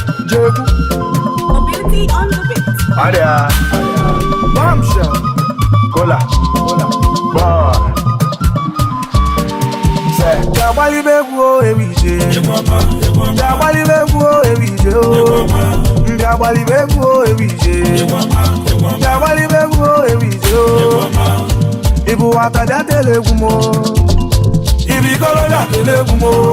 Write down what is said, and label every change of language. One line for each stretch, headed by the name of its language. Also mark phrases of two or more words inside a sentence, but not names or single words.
Igbo: Jekwu.
English: Mobility on the beat.
Igbo: Adịa. Bombshell. Kola. Kola.
English: Boy. Say,
Igbo: bịa gbalibe egwu o, ewu ije. Bịa gbalibe egwu o, ewu ije o. Bịa gbalibe egwu o, ewu ije. Bịa gbalibe egwu o, ewu ije o. Ị bụ nwata, bịa tele egwu m o. Ị bụ ikoro, bịa tele egwu m o.